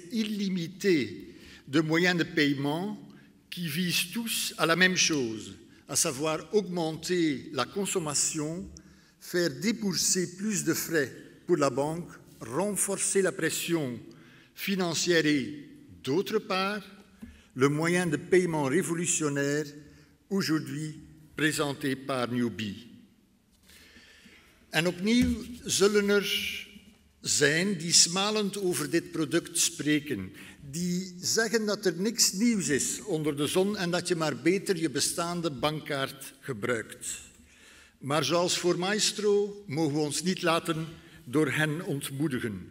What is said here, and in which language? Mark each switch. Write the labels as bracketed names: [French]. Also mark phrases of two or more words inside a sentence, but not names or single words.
[French] illimitée de moyens de paiement qui visent tous à la même chose, à savoir augmenter la consommation, faire débourser plus de frais pour la banque, renforcer la pression financière et, d'autre part, le moyen de paiement révolutionnaire aujourd'hui présenté par Newbie. [Dutch] En opnieuw zullen er zijn die smalend over dit product spreken, die zeggen dat er niks nieuws is onder de zon en dat je maar beter je bestaande bankkaart gebruikt. Maar zoals voor Maestro mogen we ons niet laten door hen ontmoedigen.